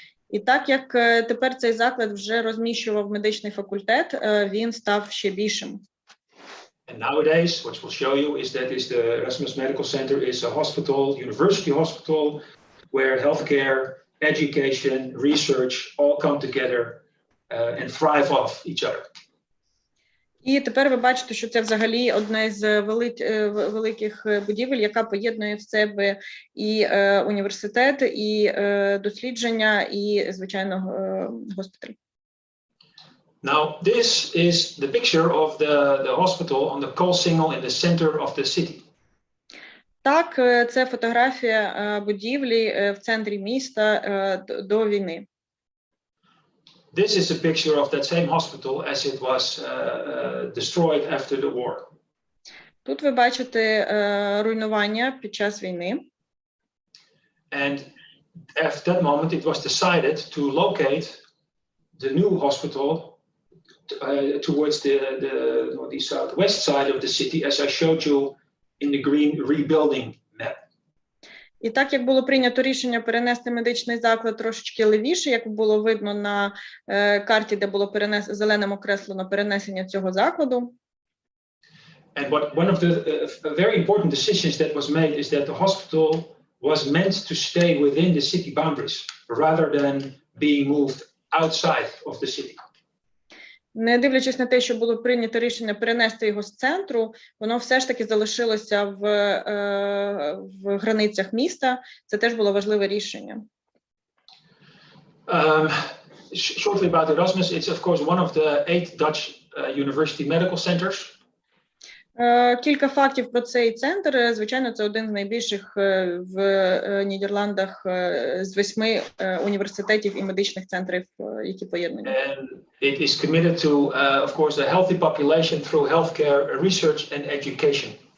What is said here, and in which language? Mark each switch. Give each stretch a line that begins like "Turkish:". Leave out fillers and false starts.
Ukrainian: І так, як тепер цей заклад вже розміщував медичний факультет, він став ще більшим.
English: And nowadays, what we'll show you is that the Erasmus Medical Center is a hospital, university hospital, where healthcare, education, research all come together and thrive off each other.
Ukrainian: І тепер ви бачите, що це взагалі одна з великих будівель, яка поєднує в себе і університет, і дослідження, і, звичайно, госпіталь.
English: Now, this is the picture of the hospital on the Koolsingel in the center of the city.
Ukrainian: Так, це фотографія будівлі в центрі міста до війни.
English: This is a picture of that same hospital as it was destroyed after the war.
Ukrainian: Тут ви бачите руйнування під час війни.
English: And at that moment, it was decided to locate the new hospital towards the northeast southwest side of the city, as I showed you in the green rebuilding map.
Ukrainian: І так, як було прийнято рішення перенести медичний заклад трошечки лівіше, як було видно на карті, де було зеленим окреслено перенесення цього закладу.
English: And one of the very important decisions that was made is that the hospital was meant to stay within the city boundaries rather than being moved outside of the city.
Ukrainian: Не дивлячись на те, що було прийнято рішення перенести його з центру, воно все ж таки залишилося в границях міста. Це теж було важливе рішення.
English: Shortly about Erasmus, it's of course one of the 8 Dutch university medical centers.
Ukrainian: Кілька фактів про цей центр. Звичайно, це один з найбільших в Нідерландах з 8 університетів і медичних центрів, які поєднані.
English: And it is committed to, of course, a healthy population through healthcare, research and education.